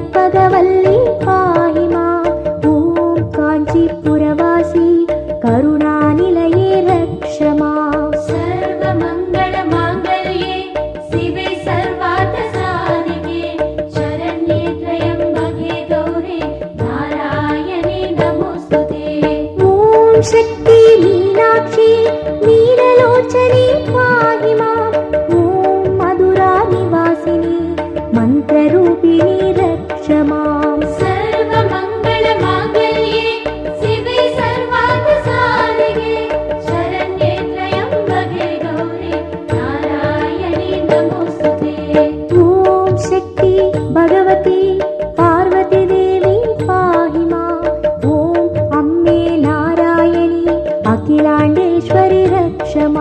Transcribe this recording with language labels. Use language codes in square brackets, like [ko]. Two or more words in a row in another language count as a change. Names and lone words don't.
[ta] கற்பகவல்லி பாஹிமா ஓம் காஞ்சிபுரவாசி கருணாநிலையே ரக்ஷமா [sa] सर्वमङ्गल माङ्गल्ये शिवे सर्वार्थ साधिके शरण्ये त्र्यम्बके गौरी नारायणे नमोस्तुते [ta] ஓம் சக்தி மீனாட்சி நீலலோச்சனி பாஹிமா ஓம் மதுரா நிவாசினி மந்திரரூபிணி ரக்ஷமா [sa] सर्वमङ्गल माङ्गल्ये शिवे सर्वार्थ साधिके शरण्ये त्र्यम्बके गौरी नारायणे नमोस्तुते [ta] ஓம் சக்தி பகவதி பார்வதி தேவி பாஹிமா ஓம் அம்மே நாராயணி அகிலாண்டேஸ்வரி ரக்ஷமா